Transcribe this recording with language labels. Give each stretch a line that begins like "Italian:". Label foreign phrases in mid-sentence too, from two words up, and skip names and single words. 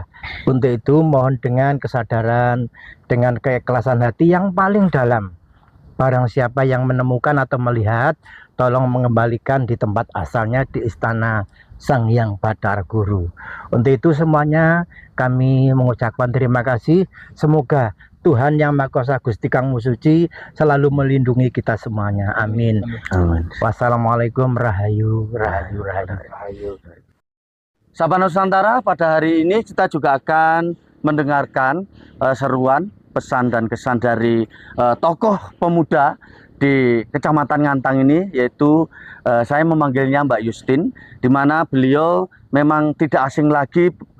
Indonesian: Untuk itu mohon dengan kesadaran, dengan keikhlasan hati yang paling dalam, barang siapa yang menemukan atau melihat, tolong mengembalikan di tempat asalnya di istana Sang Hyang Batara Guru. Untuk itu semuanya kami mengucapkan terima kasih. Semoga Tuhan Yang Maha Kuasa Gusti Kang Musuci selalu melindungi kita semuanya. Amin. Amin. Wassalamualaikum,
Javanese: rahayu, rahayu, rahayu.
Indonesian: Sahabat Nusantara, pada hari ini kita juga akan mendengarkan seruan, pesan dan kesan dari tokoh pemuda di Kecamatan Ngantang ini, yaitu saya memanggilnya Mbak Yustin, di mana beliau memang tidak asing lagi